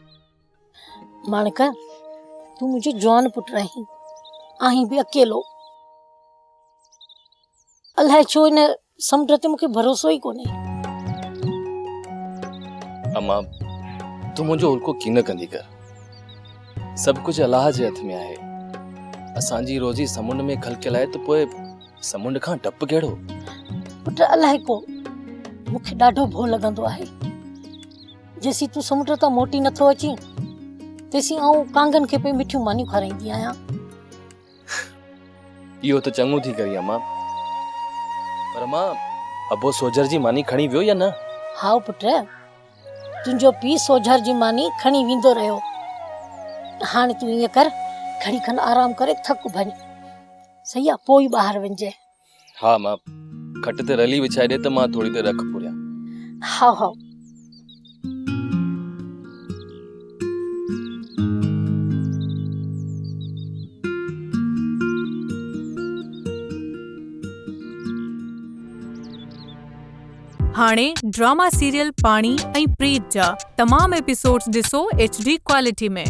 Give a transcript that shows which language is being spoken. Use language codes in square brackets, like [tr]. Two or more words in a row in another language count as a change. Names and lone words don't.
[sd] माणक तू मुझे जवान पुट रही आहीं भी अकेलो। अल्लाह छो इन समुंड ते मुखे भरोसो ही कोने। अम्मा तू मुंजो उल्को की न कंदी कर। सब कुछ अल्लाह जे हथ में आहे। असांजी रोजी समुंड में खलकियल आहे तो पोए समुंड खां टप केड़ो। पुट अल्लाह को मुखे ॾाढो भो लगंदो आहे। जेसी तू समुंड तां मोटी नथो अची तेसी आऊं कांगन खे पे मिठियूं मानियूं खाराईंदी आहियां। इहो तो चङो थी करी अम्मा पर मां अबो सोजर जी मानी खणी वियो या न? हाउ पुट तुंहिंजो पी सोजर जी मानी खणी वेंदो रहियो। हाणे तू ईअं कर घड़ी खन आराम करे थक भञ सही आहे पोइ ॿाहिरि वञिजे। हाँ मां खट ते रली विछाए दे त मां थोड़ी देर रख पुरिया। हाउ हाउ हाणे [en] drama serial [sd] पाणी ऐं प्रीत जा तमाम एपिसोड्स ॾिसो [en] HD quality [sd] में।